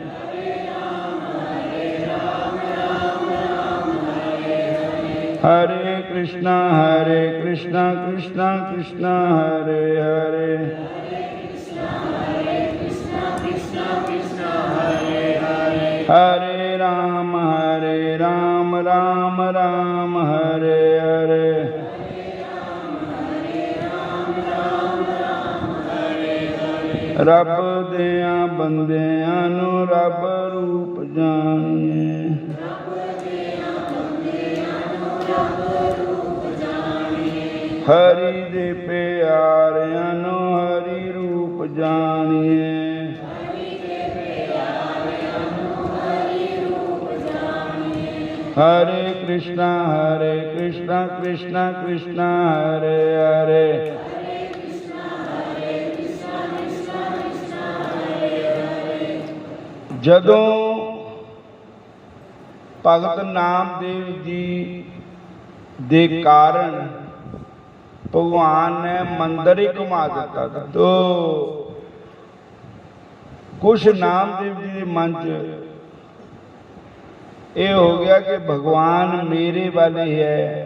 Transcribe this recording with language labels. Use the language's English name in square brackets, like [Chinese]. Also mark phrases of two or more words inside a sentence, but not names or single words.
[Punjabi] हरे कृष्णा कृष्णा कृष्णा हरे हरे। हरे राम राम राम हरे हरे। ਰੱਬ ਦਿਆਂ ਬੰਦਿਆਂ ਨੂੰ ਰੱਬ ਰੂਪ ਜਾਣੀਏ। ਹਰਿ ਦੇ ਪਿਆਰਿਆਂ ਨੂੰ ਹਰਿ ਰੂਪ ਜਾਣੀਏ। हरे कृष्णा कृष्णा कृष्णा हरे हरे। ਜਦੋਂ ਭਗਤ ਨਾਮਦੇਵ ਜੀ ਦੇ ਕਾਰਣ ਭਗਵਾਨ ਨੇ ਮੰਦਰ ਹੀ ਘੁਮਾ ਦਿੱਤਾ ਥਾ, [Hindi] तो कुछ नामदेव जी के मन च ये हो गया कि भगवान मेरे वाले है।